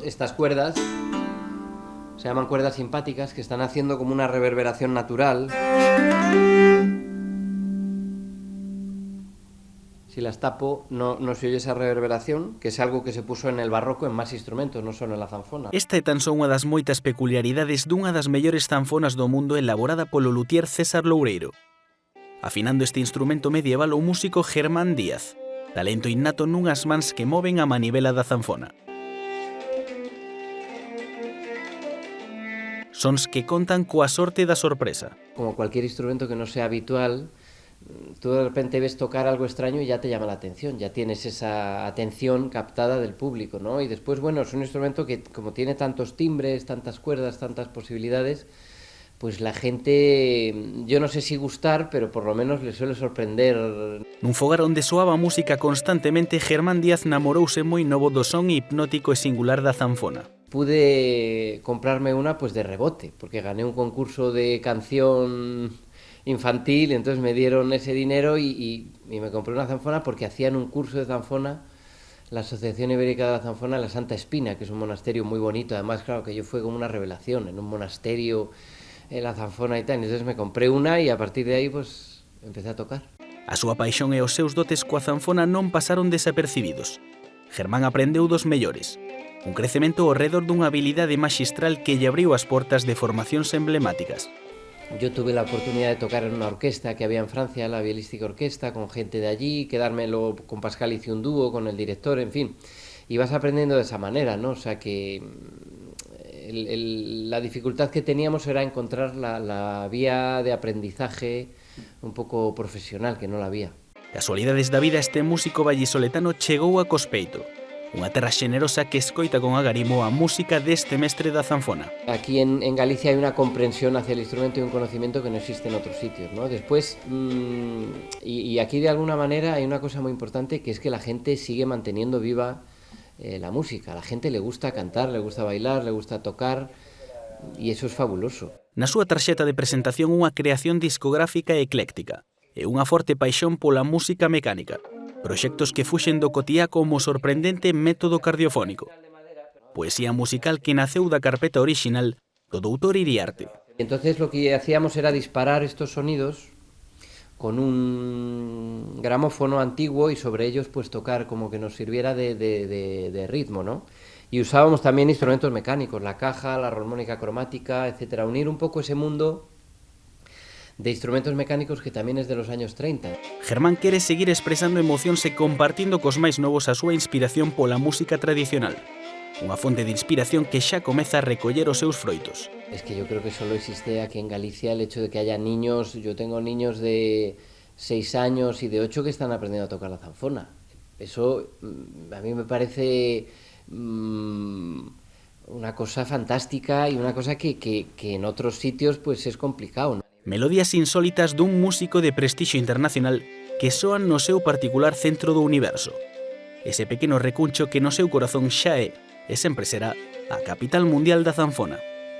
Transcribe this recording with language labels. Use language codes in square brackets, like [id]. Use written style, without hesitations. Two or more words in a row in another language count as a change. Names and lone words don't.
[es] estas cuerdas se llaman cuerdas simpáticas, que están haciendo como una reverberación natural. Si las tapo, no se oye esa reverberación, que es algo que se puso en el barroco en más instrumentos, [gl] non só [es] en la zanfona. [gl] Esta é tan só unha das moitas peculiaridades dunha das mellores zanfonas do mundo elaborada polo luthier César Loureiro. Afinando este instrumento medieval o músico Germán Díaz, talento innato nunhas mans que moven a manivela da zanfona. Sons que contan coa sorte da sorpresa. [es] Como cualquier instrumento que no sea habitual, tú de repente ves tocar algo extraño y ya te llama la atención, ya tienes esa atención captada del público, ¿no? Y después, bueno, es un instrumento que como tiene tantos timbres, tantas cuerdas, tantas posibilidades, pues la gente, yo no sé si gustar, pero por lo menos le suele sorprender. [gl] Nun fogar onde soaba música constantemente, Germán Díaz namorouse moi novo do son hipnótico e singular da zanfona. [es] Pude comprarme una pues de rebote, porque gané un concurso de canción infantil, entonces me dieron ese dinero y me compré una zanfona porque hacían un curso de zanfona, la Asociación Ibérica de la Zanfona, en la Santa Espina, que es un monasterio muy bonito. Además, claro, que yo fue como una revelación, en un monasterio, en la zanfona y tal. Entonces me compré una y a partir de ahí pues empecé a tocar. [gl] A súa paixón e os seus dotes coa zanfona non pasaron desapercibidos. Germán aprendeu dos mellores. Un crecemento ao redor dunha habilidade maxistral que lle abriu as portas de formacións emblemáticas. [es] Yo tuve la oportunidad de tocar en una orquesta que había en Francia, la Bielística Orquesta, con gente de allí, quedármelo con Pascal, hice un dúo con el director, en fin. Y vas aprendiendo de esa manera, ¿no? O sea que la dificultad que teníamos era encontrar la vía de aprendizaje un pouco profesional, que non la había. [gl] Casualidades da vida, este músico vallisoletano chegou a Cospeito, unha terra xenerosa que escoita con agarimo a música deste mestre da zanfona. [es] Aquí en Galicia hay una comprensión hacia el instrumento y un conocimiento que no existe en otros sitios, ¿no? Después, y aquí de alguna manera hay una cosa muy importante, que es que la gente sigue manteniendo viva la música. A la gente le gusta cantar, le gusta bailar, le gusta tocar, y eso es fabuloso. [gl] Na súa tarxeta de presentación unha creación discográfica ecléctica e unha forte paixón pola música mecánica. Proxectos que fuxen do cotiá como sorprendente método cardiofónico. Poesía musical que naceu da carpeta orixinal do doutor Iriarte. [es] Entonces lo que hacíamos era disparar estos sonidos con un gramófono antiguo y sobre ellos pues tocar como que nos sirviera de ritmo, ¿no? Y usábamos también instrumentos mecánicos, la caja, la armónica cromática, etcétera. Unir un poco ese mundo de instrumentos mecánicos que tamén es de los años 30. [gl] Germán quere seguir expresando emocións e compartindo cos máis novos a súa inspiración pola música tradicional. Unha fonte de inspiración que xa comeza a recoller os seus froitos. [es] Es que yo creo que solo existe aquí en Galicia el hecho de que haya niños, yo tengo niños de 6 años y de 8 que están aprendiendo a tocar la zanfona. Eso a mí me parece una cosa fantástica y una cosa que en otros sitios pues es complicado, ¿no? [gl] Melodías insólitas dun músico de prestixio internacional que soan no seu particular centro do universo. Ese pequeno recuncho que no seu corazón xa é e sempre será a capital mundial da zanfona.